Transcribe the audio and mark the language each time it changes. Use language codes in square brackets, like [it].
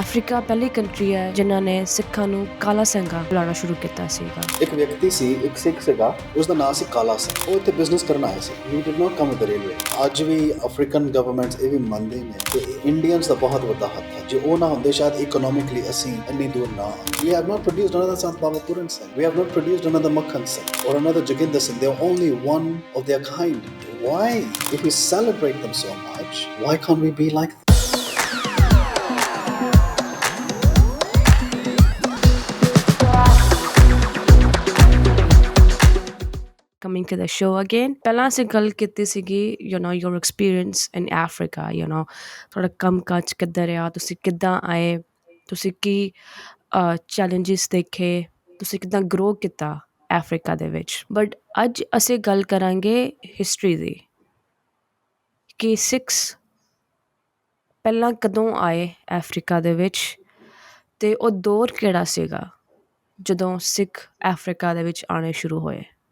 [pa] Africa ਪਹਿਲੀ country ਹੈ ਜਿਨ੍ਹਾਂ ਨੇ ਸਿੱਖਾਂ ਨੂੰ ਕਾਲਾਸਿੰਗਾ ਬੁਲਾਉਣਾ ਸ਼ੁਰੂ ਕੀਤਾ ਸੀਗਾ। ਇੱਕ ਵਿਅਕਤੀ ਸੀ, ਇੱਕ ਸਿੱਖ ਸੀਗਾ, ਉਸਦਾ ਨਾਂ ਸੀ ਕਾਲਾ ਸਿੰਘ। ਉਹ ਇੱਥੇ ਬਿਜ਼ਨਸ ਕਰਨ ਆਇਆ ਸੀ। [en] He did not come with the railway. [pa] ਅੱਜ ਵੀ ਅਫਰੀਕਨ ਗਵਰਨਮੈਂਟਸ ਇਹ ਵੀ ਮੰਨਦੇ ਨੇ ਕਿ ਇੰਡੀਅਨਸ ਦਾ ਬਹੁਤ ਵੱਡਾ ਹੱਥ ਹੈ। ਜੇ ਉਹ ਨਾ ਹੁੰਦੇ ਸ਼ਾਇਦ ਇਕਨੋਮਿਕਲੀ ਅਸੀਂ ਇੰਨੀ ਦੂਰ ਨਾ ਆਉਂਦੇ। [en] We have not produced another Sant Baba Puran Singh. We have not produced another Makhan Singh or another Joginder Singh. They are only one of their kind. Why? If we celebrate them so much, why can't we be like them? Coming to the show again. [pa] ਪਹਿਲਾਂ ਅਸੀਂ ਗੱਲ ਕੀਤੀ ਸੀਗੀ [en] your experience in Africa, [pa] ਤੁਹਾਡਾ ਕੰਮ ਕਾਜ ਕਿੱਦਾਂ ਰਿਹਾ, ਤੁਸੀਂ ਕਿੱਦਾਂ ਆਏ, ਤੁਸੀਂ ਕੀ ਚੈਲੰਜਿਸ ਦੇਖੇ, ਤੁਸੀਂ ਕਿੱਦਾਂ ਗਰੋ ਕੀਤਾ ਅਫਰੀਕਾ ਦੇ ਵਿੱਚ। ਬਟ ਅੱਜ ਅਸੀਂ ਗੱਲ ਕਰਾਂਗੇ ਹਿਸਟਰੀ ਦੀ, ਕਿ ਸਿੱਖਸ ਪਹਿਲਾਂ ਕਦੋਂ ਆਏ ਅਫਰੀਕਾ ਦੇ ਵਿੱਚ ਅਤੇ ਉਹ ਦੌਰ ਕਿਹੜਾ ਸੀਗਾ ਜਦੋਂ ਸਿੱਖ ਅਫਰੀਕਾ ਦੇ ਵਿੱਚ ਆਉਣੇ ਸ਼ੁਰੂ ਹੋਏ।